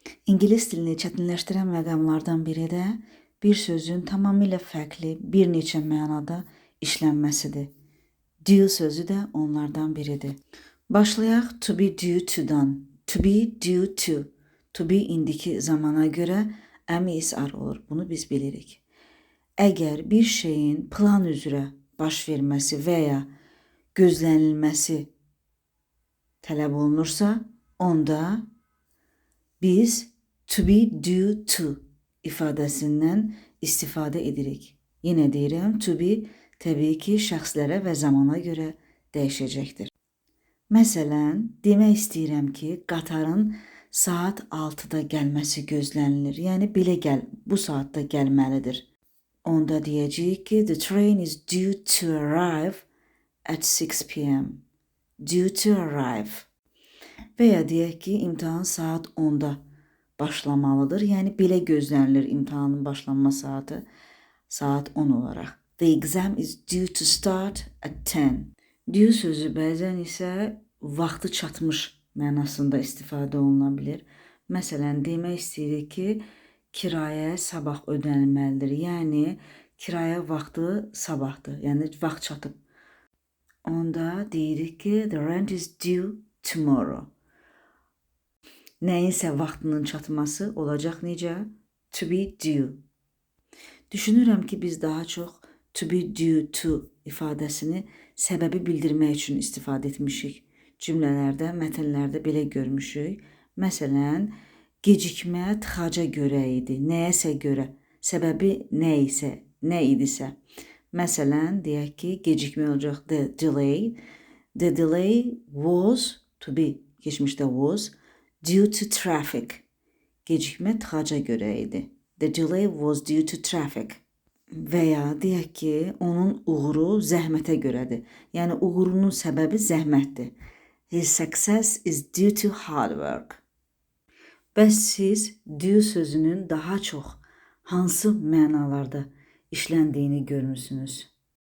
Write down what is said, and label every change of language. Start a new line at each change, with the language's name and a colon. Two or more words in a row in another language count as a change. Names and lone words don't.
Azerbaijani: İngilis dilini çətinləşdirən məqamlardan biri də bir sözün tamamilə fərqli bir neçə mənada işlənməsidir. Due sözü də onlardan biridir. Başlayaq
English: to be due to-
Azerbaijani: dan.
English: To be due to. To be
Azerbaijani: indiki zamana görə əmi-isar olur. Bunu biz bilirik. Əgər bir şeyin plan üzrə baş verməsi və ya gözlənilməsi tələb olunursa, onda biz
English: to be due to
Azerbaijani: ifadəsindən istifadə edirik. Yenə deyirəm,
English: to be
Azerbaijani: təbii ki, şəxslərə və zamana görə dəyişəcəkdir. Məsələn, demək istəyirəm ki, qatarın saat 6-da gəlməsi gözlənilir. Yəni, bu saatda gəlməlidir. Onda deyəcəyik ki,
English: the train is due to arrive at 6 p.m. Due to arrive.
Azerbaijani: Və ya deyək ki, imtahan saat 10-da başlamalıdır. Yəni, belə gözlənilir imtahanın başlanma saatı saat 10 olaraq.
English: The exam is due to start at 10.
Azerbaijani: Due sözü bəzən isə vaxtı çatmış mənasında istifadə oluna bilir. Məsələn, demək istəyirik ki, kirayə sabah ödənilməlidir. Yəni, kirayə vaxtı sabahdır. Yəni, vaxt çatıb. Onda deyirik ki,
English: the rent is due tomorrow.
Azerbaijani: Nəyinsə vaxtının çatması olacaq necə?
English: To be due.
Azerbaijani: Düşünürəm ki, biz daha çox
English: to be due to
Azerbaijani: ifadəsini səbəbi bildirmək üçün istifadə etmişik. Cümlələrdə, mətnlərdə belə görmüşük. Məsələn, gecikmə tıxaca görə idi, nəyəsə görə, səbəbi nə idisə. Məsələn, deyək ki, gecikmə olacaq
English: the delay. The delay was, to be, keçmişdə was, due to traffic.
Azerbaijani: Gecikmə tıxaca görə idi.
English: The delay was due to traffic.
Azerbaijani: Və ya deyək ki, onun uğuru zəhmətə görədir. Yəni, uğurunun səbəbi zəhmətdir.
English: His success is due to hard work.
Azerbaijani: Bəs siz due sözünün daha çox hansı mənalarda işləndiyini görmüsünüz?